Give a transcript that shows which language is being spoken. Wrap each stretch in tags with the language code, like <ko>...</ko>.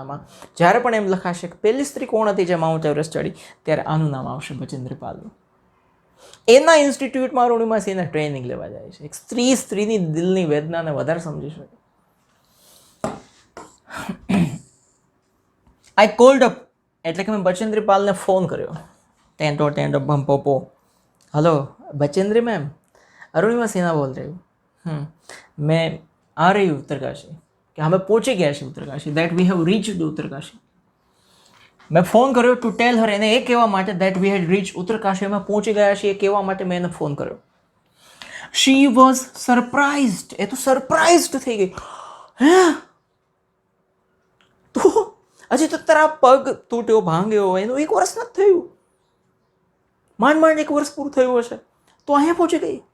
<gu>આમાં જ્યારે પણ એમ લખાશે કે પહેલી સ્ત્રી કોણ હતી જે માઉન્ટ એવરેસ્ટ ચડી, ત્યારે આનું નામ આવશે બચેન્દ્રી પાલનું. એના ઇન્સ્ટિટ્યૂટમાં અરુણિમા સિંહને ટ્રેનિંગ લેવા જાય છે. એક સ્ત્રીની દિલની વેદનાને વધારે સમજી શકે.</gu> <en>I called up</en> <gu>એટલે કે મેં બચેન્દ્રી પાલને ફોન કર્યો. ટેન્ટો ટેન્ટો પંપો.</gu> <hi>हेलो बचेंद्री मैम, अरुणिमा सिन्हा बोल रही हूँ. मैं आ रही हूँ उत्तरकाशी, कि हमें पहुँचे गया है Uttarkashi,</hi> <en>That we have reached Uttarkashi.</en> <gu>મેં ફોન કર્યો</gu> <en>to tell her,</en> <gu>એને એ કહેવા માટે</gu> <en>that we had reach Uttarkashi,</en> <gu>અમે પહોંચી ગયા છીએ એ કહેવા માટે મેં એને ફોન કર્યો.</gu> <en>she was surprised,</en> <gu>એ તો સરપ્રાઇઝડ થઈ ગઈ. હે તું હજી તો તારા પગ તૂટ્યો ભાંગ્યો એનું 1 વર્ષ નથી થયું, માંડ 1 વર્ષ પૂરું થયું હશે તો અહીંયા પહોંચી ગઈ.</gu>